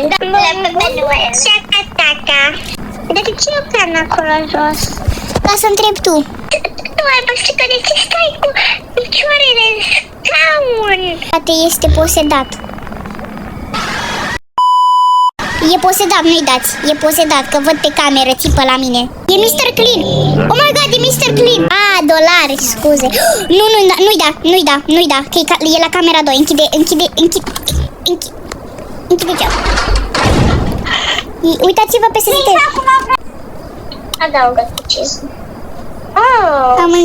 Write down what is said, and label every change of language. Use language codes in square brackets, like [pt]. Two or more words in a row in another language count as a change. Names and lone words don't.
[ro] Le Papa Noel. Șaca-taca. De ce e o cană acolo jos? Ca să întrebi tu. Tu ai văzut că de ce stai cu picioarele în scaun? Poate este posedat. E posedat, nu-i dați. E posedat, că văd pe cameră, țipă la mine. E Mr. Clean. [en] Oh my god, [ro] e Mr. Clean. Dolari, scuze. Nu-i da, că e la camera 2. Închide geam. Uitați-vă pe SST. Adaugă ce? Oh.